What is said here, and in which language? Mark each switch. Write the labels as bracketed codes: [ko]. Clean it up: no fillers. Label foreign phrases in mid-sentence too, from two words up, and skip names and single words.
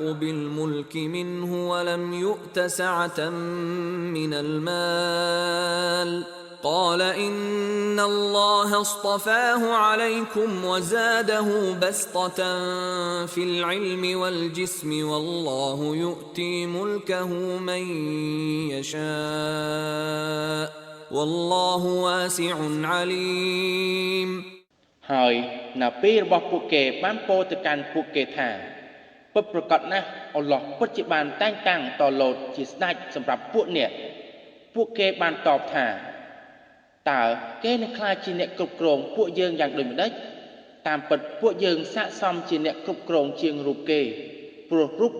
[ar] بالملك منه ولم يؤت سعة من المال قال إن الله اصطفاه عليكم وزاده بسطة في العلم والجسم والله يؤتي ملكه من يشاء والله واسع عليم [km] ហើយនៅពេលរបស់ពួកគេបានពោលទៅកាន់ពួកគេថាពិតប្រាកដណាស់អល់ឡោះពិតជាបានតែងតាំងតឡូតជាស្ដេចសម្រាប់ពួកអ្នកពួកគេបានតបថាតើគេ នឹងខ្លាចជាអ្នកគ្រប់គ្រងពួកយើងយ៉ាងដូចម្ដេចតាមពិតពួកយើងស័ក្តិសមជាអ្នកគ្រប់គ្រងជាងរូបគេព្រោះរូប